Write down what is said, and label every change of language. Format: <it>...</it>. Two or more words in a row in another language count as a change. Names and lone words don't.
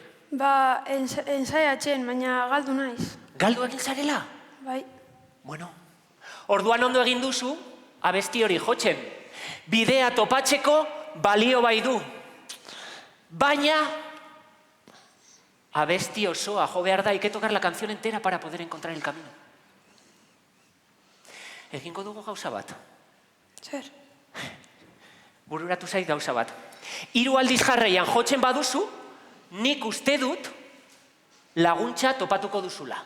<eu>Ba, ensaiatzen, baina galdu naiz. Galdu egin zarela? Bai. Bueno, orduan ondo egin duzu, abesti hori jotzen. Bidea topatzeko balio bai du. Baina, abesti osoa jo behar da,</eu> <es>hay que tocar la canción entera para poder encontrar el camino.</es> <eu>Egingo dugu gauza bat. Zer? Bururatu zait gauza bat. 3 aldiz jarraian jotzen baduzu, nik uste dut laguntza topatuko duzula.</eu>